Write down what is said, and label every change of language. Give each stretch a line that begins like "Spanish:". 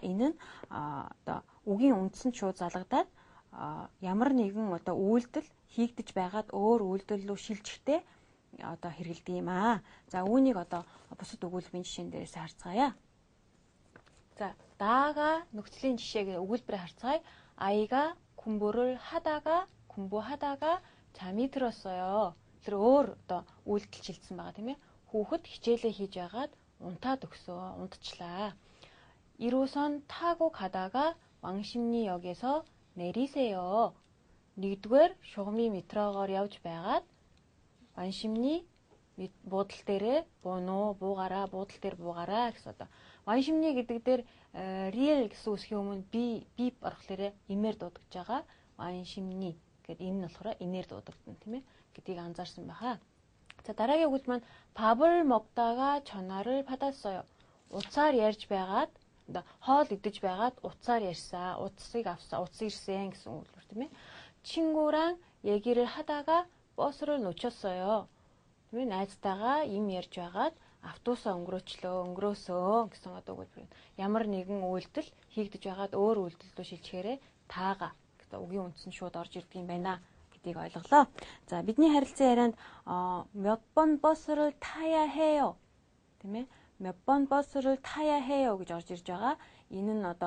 Mongolian: Энэ нь үгийн үндсэнд шууд залгадаад ямар нэгэн үйлдэл хийгдэж байгаад өөр үйлдэл рүү шилжихдээ хэрэгэлдэг юм аа. За үүнийг бусад өгүүлбэрийн жишээн дээрээс харцгаая.
Korean: 자, 나아가
Mongolian: нөхцөлийн жишээг өгүүлбэрээр харцгаая.
Korean: 아이가 공부하다가 잠이 들었어요.
Mongolian: тэр өөр үйлдэл шилжсэн байгаа тийм ээ. Хүүхэд хичээлээ хийж байгаад унтаад унтчихлаа.
Korean: 1호선 타고 가다가 왕십리역에서 내리세요.
Mongolian: 1-р шугамын метрогоор явж байгаад 왕십리 буудлын дээрээ буугаараа гэсэн 왕십리 гэдэг дээр real гэсэн үсгийн өмнө би орохлоорэ имээр дуудагдж байгаа. 왕십리 гэдэг энэ нь болохоор инээр дуудагдана тийм ээ. гэдгийг анзаарсан байхаа.
Korean: 자,
Mongolian: дараагийн үгс маань
Korean: 밥을 먹다가 전화를 받았어요.
Mongolian: утсаар ярьж байгаад хоол идэж байгаад утсаар ярьсан. утсыг авсан. утас ирсэн гэсэн үг тийм ээ.
Korean: 친구랑 얘기를 하다가 버스를 놓쳤어요.
Mongolian: тийм ээ. найзтайгаа юм ярьж байгаад автобусаа өнгөрөөсөн гэсэн үг. ямар нэгэн үйлдэл хийгдэж байгаад өөр үйлдэл рүү шилжихээрээ таага гэдэг үгийн үндсэн шууд орж ирдэг юм байна. гэдгийг ойлголоо. За бидний харилцан ярианд
Korean: 몇 번 버스를 타야 해요.
Mongolian: тийм ээ. 몇 번 버스를 타야 해요 гэж орж ирж байгаа. Энэ нь